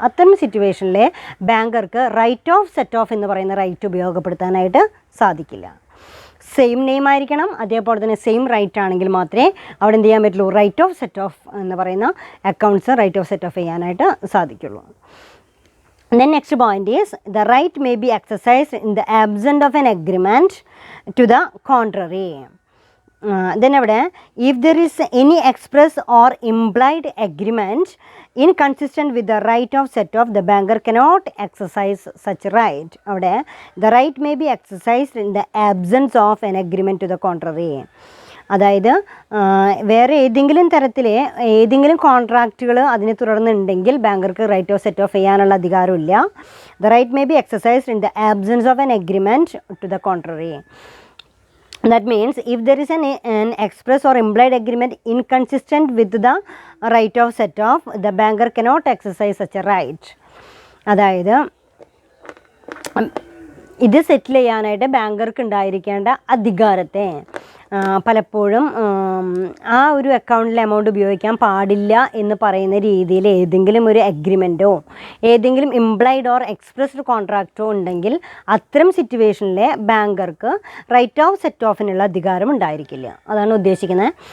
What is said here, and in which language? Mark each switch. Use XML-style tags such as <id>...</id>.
<ml>അത്തരം സിറ്റുവേഷനിലെ ബാങ്കർക്ക് right of set of എന്ന് പറയുന്ന റൈറ്റ് ഉപയോഗപ്പെടുത്താനായിട്ട് സാധിക്കില്ല. സെയിം നെയിം ആയിരിക്കണം, അതേപോലെ തന്നെ സെയിം റൈറ്റ് ആണെങ്കിൽ മാത്രമേ അവിടെ എന്ത് ചെയ്യാൻ പറ്റുള്ളൂ, റൈറ്റ് ഓഫ് സെറ്റ് ഓഫ് എന്ന് പറയുന്ന accounts right of set of ചെയ്യാനായിട്ട് സാധിക്കുള്ളൂ.</ml> <en>Then next point is the right may be exercised in the absence of an agreement to the contrary. Then</en> <ml>അവിടെ</ml> <en>if there is any express or implied agreement inconsistent with the right of set off, the banker cannot exercise such right.</en> <ml>അവിടെ</ml> <en>the right may be exercised in the absence of an agreement to the contrary.</en> <ml>അതായത് വേറെ ഏതെങ്കിലും തരത്തിൽ ഏതെങ്കിലും കോൺട്രാക്റ്റുകൾ അതിനെ തുടർന്നുണ്ടെങ്കിൽ ബാങ്കർക്ക് right of set of ചെയ്യാനുള്ള അധികാരമില്ല.</ml> <en>The right may be exercised in the absence of an agreement to the contrary. That means if there is an express or implied agreement inconsistent with the right of set off, the banker cannot exercise such a right.</en> <ml>അതായത് ഇത് സെറ്റിൽ ചെയ്യാനായിട്ട് ബാങ്കർക്ക് ഉണ്ടായിരിക്കേണ്ട അധികാരത്തെ പലപ്പോഴും ആ ഒരു അക്കൗണ്ടിലെ amount ഉപയോഗിക്കാൻ പാടില്ല എന്ന് പറയുന്ന രീതിയിൽ ഏതെങ്കിലും ഒരു അഗ്രിമെൻറ്റോ ഏതെങ്കിലും ഇംപ്ലൈഡ് ഓർ എക്സ്പ്രസ്ഡ് കോൺട്രാക്റ്റോ ഉണ്ടെങ്കിൽ അത്തരം സിറ്റുവേഷനിലെ ബാങ്കർക്ക് റൈറ്റ് ഓഫ് സെറ്റ് ഓഫിനുള്ള അധികാരം ഉണ്ടായിരിക്കില്ല. അതാണ് ഉദ്ദേശിക്കുന്നത്.</ml>